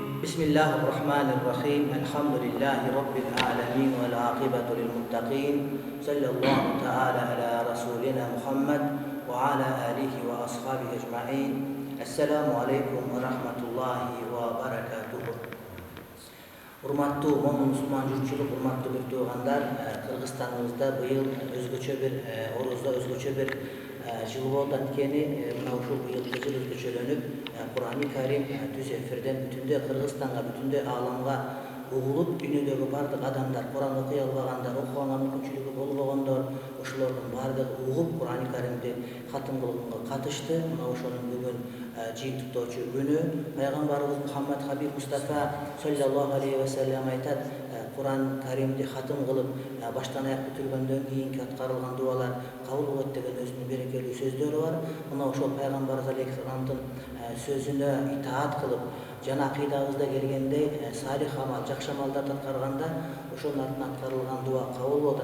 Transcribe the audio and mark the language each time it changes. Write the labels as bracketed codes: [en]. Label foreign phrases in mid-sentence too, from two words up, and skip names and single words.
[ar] بسم الله الرحمن الرحيم. الحمد لله رب العالمين والعاقبة للمتقين. صلى الله تعالى على رسولنا محمد وعلى آله وأصحابه أجمعين. السلام عليكم ورحمة الله وبركاته. [ky] Урматтуу момун мусулман журтчулук, урматтуу бир туугандар, Кыргызстаныбызда быйыл өзгөчө бир ороздо өзгөчө бир жыл болду анткени мына ушул быйылкы жыл өзгөчөлөнүп Кур'ани Карим түз эфирден бүтүндөй Кыргызстанга, бүтүндөй ааламга угулуп, дүйнөдөгү бардык адамдар, Кур'ан окуй албагандар, окуганга мүмкүнчүлүгү болбогондор, ошолордун бардыгы угуп Кур'ани Каримди катым кылууга катышты. Мына ошонун бүгүн жыйынтыктоочу күнү. Пайгамбарыбыз Мухаммад Хабиб Мустафа [ar] صلى الله عليه وسلم [ky] айтат: Кур'ан Каримди катым кылып, баштан аяк бүтүргөндөн кийинки аткарылган дуалар кабыл болот деген өзүнүн берекелүү сөздөрү бар. Мына ошол пайгамбарыбыз алейхисаламдын сөзүнө итаат кылып, жана акыйдабызда келгендей салих амал, жакшы амалдарды аткарганда ошонун артынан аткарылган дуа кабыл болот.